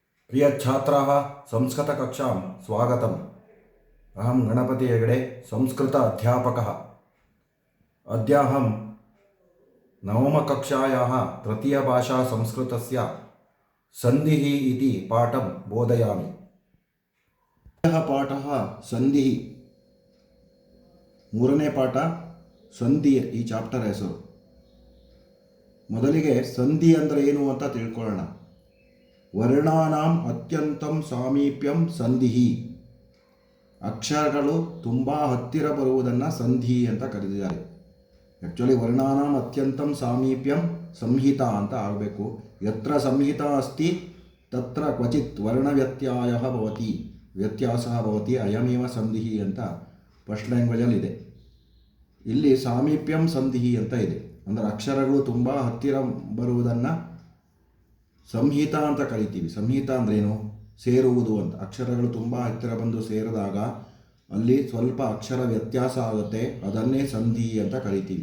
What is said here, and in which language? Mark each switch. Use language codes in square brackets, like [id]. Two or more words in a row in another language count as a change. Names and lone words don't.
[sa] प्रिय छात्राः संस्कृतकक्षां स्वागतम्। अहं गणपति हेगडे संस्कृत अध्यापकः। अद्य अहं नवमकक्षायाः तृतीयभाषा संस्कृतस्य सन्धिः इति पाठं बोधयामि। यः पाठः सन्धिः, [kn] ಮೂರನೇ ಪಾಠ ಸಂಧಿ. ಈ ಚಾಪ್ಟರ್ ಹೆಸರು. ಮೊದಲಿಗೆ ಸಂಧಿ ಅಂದರೆ ಏನು ಅಂತ ತಿಳ್ಕೊಳ್ಳೋಣ. [sa] ವರ್ಣಾನಾಂ ಅತ್ಯಂತಂ ಸಾಮೀಪ್ಯಂ ಸಂಧಿಹಿ. [kn] ಅಕ್ಷರಗಳು ತುಂಬ ಹತ್ತಿರ ಬರುವುದನ್ನು ಸಂಧಿ ಅಂತ ಕರೆದಿದ್ದಾರೆ. [sa] ಆ್ಯಕ್ಚುಲಿ ವರ್ಣಾನಾಂ ಅತ್ಯಂತಂ ಸಾಮೀಪ್ಯಂ ಸಂಹಿತಾ [kn] ಅಂತ ಆಗಬೇಕು. [sa] ಯತ್ರ ಸಂಹಿತಾ ಅಸ್ತಿ ತತ್ರ ಕ್ವಚಿತ್ ವರ್ಣವ್ಯತ್ಯಾಸಃ ಭವತಿ ಅಯಮೇವ ಸಂಧಿಹಿ [kn] ಅಂತ ಫಸ್ಟ್ ಲ್ಯಾಂಗ್ವೇಜಲ್ಲಿ ಇದೆ. ಇಲ್ಲಿ [sa] ಸಾಮೀಪ್ಯಂ ಸಂಧಿಹಿ [kn] ಅಂತ ಇದೆ. ಅಂದರೆ ಅಕ್ಷರಗಳು ತುಂಬ ಹತ್ತಿರ ಬರುವುದನ್ನು ಸಂಹಿತ ಅಂತ ಕರಿತೀವಿ. ಸಂಹಿತ ಅಂದ್ರೇನು? ಸೇರುವುದು ಅಂತ. ಅಕ್ಷರಗಳು ತುಂಬ ಹತ್ತಿರ ಬಂದು ಸೇರಿದಾಗ ಅಲ್ಲಿ ಸ್ವಲ್ಪ ಅಕ್ಷರ ವ್ಯತ್ಯಾಸ ಆಗುತ್ತೆ, ಅದನ್ನೇ ಸಂಧಿ ಅಂತ ಕರಿತೀವಿ.